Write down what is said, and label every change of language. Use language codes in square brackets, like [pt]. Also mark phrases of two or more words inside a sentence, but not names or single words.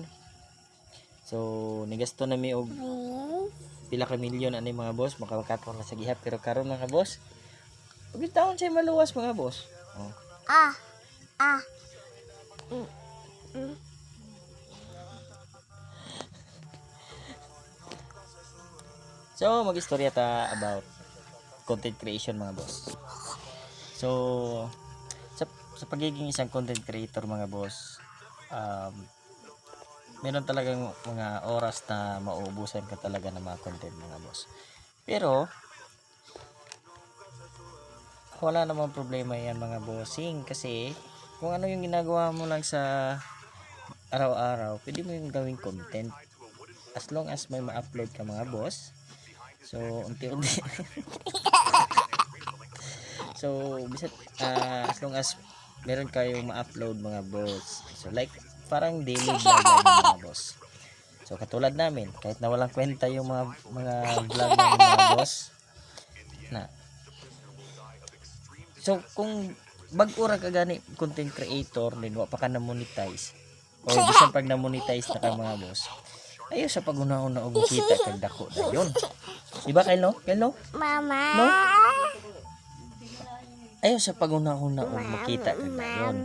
[ceb] So nigasto na mi og pila ka milyon ani mga boss makakaton na sa gihap pero karon mga boss ug taon siya maluwas mga boss. Oh. So magistorya ta about [en] content creation [ceb] mga boss. [tl] So sa pagiging isang [en] content creator [tl] mga boss, meron talagang mga oras na mauubusan ka talaga ng mga content mga boss. Pero wala namang problema yan mga bossing kasi kung ano yung ginagawa mo lang sa araw-araw, pwede mo yung gawing content [en] as long as [tl] may ma-upload ka mga boss. So unti-unti so bisan [en] as long as [tl] meron kayong ma-upload mga boss. So like parang [en] daily vlog [tl] lang mga boss. So katulad namin, kahit na walang kwenta yung mga vlog ng mga boss na. [ceb] So kung bag-ura ka gani [en] content creator [ceb] din wa pa ka na monetize o bisan pag na monetize na ka mga boss, ayo sa pag-una-una og kita kag dako dayon. [tl] Diba Kyle no? Mama. No? [ceb] Ayaw sa pag-una-una og makita kag dayon.